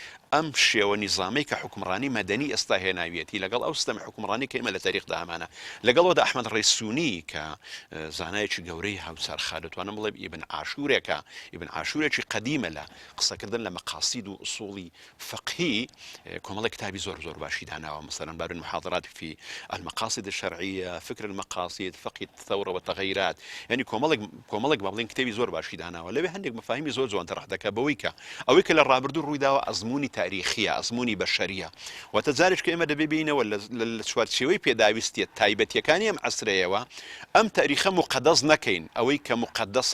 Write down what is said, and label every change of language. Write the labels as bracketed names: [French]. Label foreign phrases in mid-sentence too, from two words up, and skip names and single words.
[Central Kurdish] ئەم شێوە نیزامی کە حکومڕانی مەدەنی ئێستا هێناویەتی لەگەڵ ئەو سیستەمی حکومڕانی کە ئێمە لە تاریخدا هەمانە لەگەڵەوەدا ئەحمەد ڕێسوونی کە زانایەکی گەورەی هاوسەرخا دەتوانم بڵێ ئیبن عاشورێکە ئیبن عاشورێکی قەدیمە لە قسەکردن لە مەقاسید و ئوسوڵی فقهی کۆمەڵی کتابی زۆر باشی داناوە مثلا باب المحاضرات في المقاصد الشرعية فكر المقاصد فقه الثورة والتغيرات يعني كۆمەڵێک بابڵین کتێبی زۆر باشی داناوە لەوێ هەندێک مفاهیمی زۆر جوان تەڕح دەکە بەوەی کە ئەوەی کە لە ڕابردوو ڕوویداوە ئەزمموی تاریخیە ئەزمموی بەشەریە واتە جارێک کە ئێمە دەبێ بینەوە لە چوارچێوەی پێداویستیە تایبەتیەکانی ئەم عەسرەیەوە ئەم تاریخە مقدەس نەکەین ئەوەی کە مقدەسە